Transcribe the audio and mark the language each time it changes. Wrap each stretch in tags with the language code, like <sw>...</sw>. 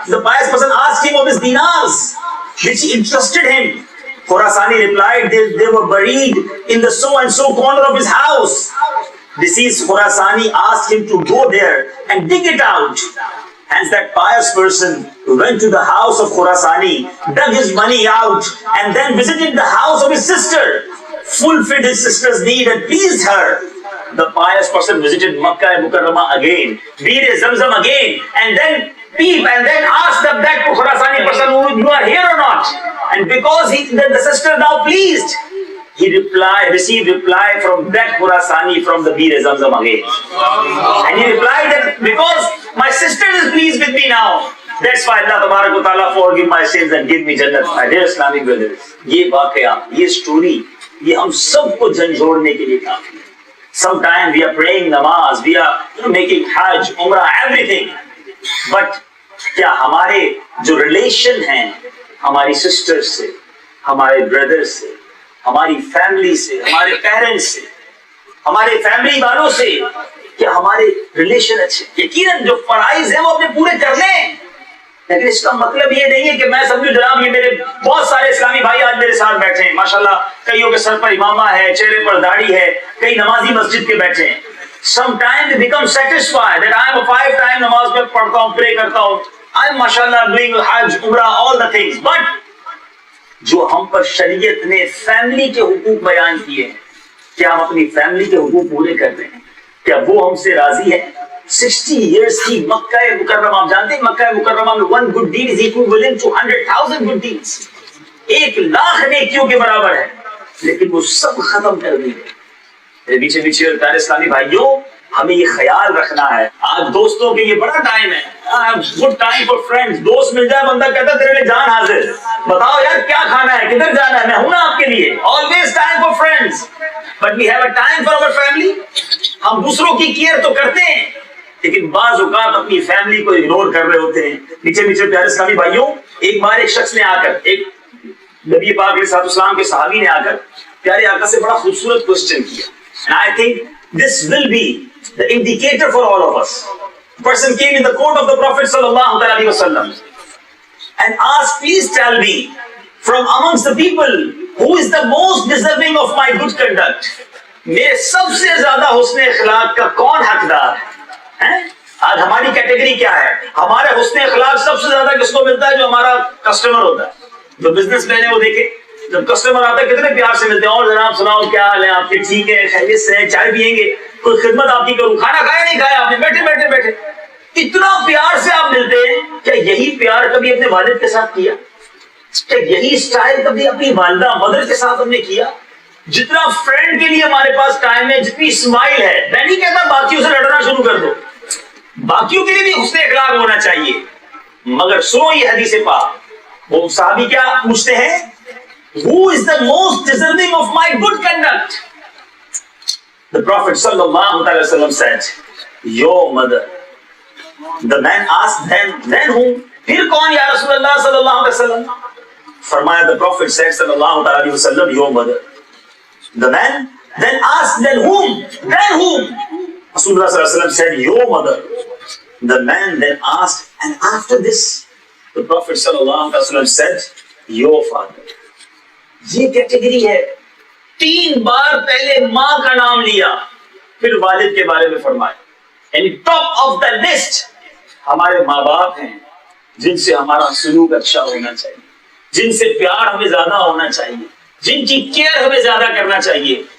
<en>The pious person asked him of his dinars which interested him. Khurasani replied they were buried in the so and so corner of his house. Deceased Khurasani asked him to go there and dig it out. Hence that pious person went to the house of Khurasani, dug his money out, and then visited the house of his sister, fulfilled his sister's need and pleased her. The pious person visited Makkah Mukarramah again, Bir Zamzam again, and then asked that Khurasani person, you are here or not? And because the sister now pleased, he received reply from that Khurasani from the Bir Zamzam again. And he replied that because my sister is pleased with me now, that's why Allah Tabarak wa Ta'ala forgive my sins and give me Jannat. My dear Islamic brothers,</en> <ur>یہ واقعہ, یہ story, یہ ہم سب کو جھنجھوڑنے کے لیے کافی ہے.</ur> <en>Sometimes we are praying namaz, we are making hajj, umrah, everything.</en> <ur>But کیا ہمارے جو ریلیشن ہیں ہماری سسٹر سے, ہمارے بردر سے, ہماری فیملی سے, ہمارے پیرنٹس سے, ہمارے فیملی والوں سے, کیا ہمارے ریلیشن اچھے؟ یقیناً جو فرائض ہیں وہ اپنے پورے کر لیں, لیکن اس کا مطلب یہ نہیں ہے کہ میں سمجھو جناب یہ میرے بہت سارے اسلامی بھائی آج میرے ساتھ بیٹھے ہیں, ماشاءاللہ کئیوں کے سر پر امامہ ہے, چہرے پر داڑھی ہے, کئی نمازی مسجد کے بیٹھے ہیں.</ur> <en>Sometimes they become satisfied that I am a 5-time</en> <ur>نماز میں پڑھتا ہوں, پرے کرتا ہوں,</ur> <en>I am mashallah doing Hajj, Umrah, all the things.</en> <ur>But جو ہم پر شریعت نے فیملی کے حقوق بیان کیے ہیں, کیا ہم اپنی فیملی کے حقوق پورے کر رہے ہیں؟ کیا وہ ہم سے راضی ہے؟ 60 years کی مکہ مکرمہ, آپ جانتے ہیں مکہ مکرمہ میں</ur> <en>1 good deed is equivalent to 100,000 good deeds.</en> <ur>1,00,000 نیکیوں کے برابر ہے, لیکن وہ سب ختم کر دی گئی. پیچھے پیچھے پیارے اسلامی بھائیوں, ہمیں یہ خیال رکھنا ہے, آج دوستوں کے یہ بڑا ٹائم ہے,</ur> <en>Good time for friends.</en> <ur>دوست مل جائے بندہ کہتا ہے تیرے لیے جان حاضر, بتاؤ یار کیا کھانا ہے, کدھر جانا ہے, میں ہوں نا آپ کے لیے.</ur> <en>Always time for friends, but we have a time for our family.</en> <ur>ہم دوسروں کی کیئر تو کرتے ہیں, لیکن بعض اوقات اپنی فیملی کو اگنور کر رہے ہوتے ہیں. پیچھے پیچھے پیارے اسلامی بھائیوں, ایک بار ایک شخص نے آ کر, ایک نبی پاک علیہ السلام کے صحابی نے آ کر پیارے آقا سے بڑا خوبصورت کوسچن کیا.</ur> <en>And I think this will be the indicator for all of us. A person came in the court of the Prophet sallallahu alaihi wasallam and asked, please tell me, from amongst the people, who is the most deserving of my good conduct?</en> <ur>میرے سب سے زیادہ حسن اخلاق کا کون حقدار ہے؟ آج ہماری کیٹیگری کیا ہے؟ ہمارے حسن اخلاق سب سے زیادہ کس کو ملتا ہے؟ جو ہمارا کسٹمر ہوتا ہے, جو بزنس مین ہے. وہ دیکھے جب کسٹمر آتا ہے کتنے پیار سے ملتے ہیں, اور جناب سناؤ کیا حال ہے آپ کے, ٹھیک ہے, خیریت سے ہیں, چائے پیئیں گے, کوئی خدمت آپ کی کروں, کھانا کھایا نہیں کھایا آپ نے, بیٹھے بیٹھے بیٹھے. اتنا پیار سے آپ ملتے ہیں. کیا یہی پیار کبھی اپنے والد کے ساتھ کیا؟ کیا یہی اسٹائل کبھی اپنی والدہ مدر کے ساتھ ہم نے کیا؟ جتنا فرینڈ کے لیے ہمارے پاس ٹائم ہے، جتنی اسمائل ہے، میں نہیں کہتا باقیوں سے لڑنا شروع کر دو، باقیوں کے لیے بھی حسن اخلاق ہونا چاہیے، مگر سنو یہ حدیث پاک. وہ صحابی کیا پوچھتے ہیں؟</ur> <en>Who is the most deserving of my good conduct? The Prophet sallallahu alaihi wasallam said, your mother. The man asked, then whom?</en> <ur>پھر کون یا رسول اللہ صلی اللہ علیہ وسلم؟ فرمایا</ur> <en>the Prophet said sallallahu alaihi wasallam, your mother. The man then asked, then whom? Then whom? Rasulullah sallallahu alaihi wasallam said, your mother. The man then asked, and after this, the Prophet sallallahu alaihi wasallam said, your father.</en> <ur>یہ category ہے. 3 بار پہلے ماں کا نام لیا، پھر والد کے بارے میں فرمایا. یعنی</ur> <en>top of the list</en> <ur>ہمارے ماں باپ ہیں، جن سے ہمارا سلوک اچھا ہونا چاہیے، جن سے پیار ہمیں زیادہ ہونا چاہیے، جن کی کیئر ہمیں زیادہ کرنا چاہیے.</ur>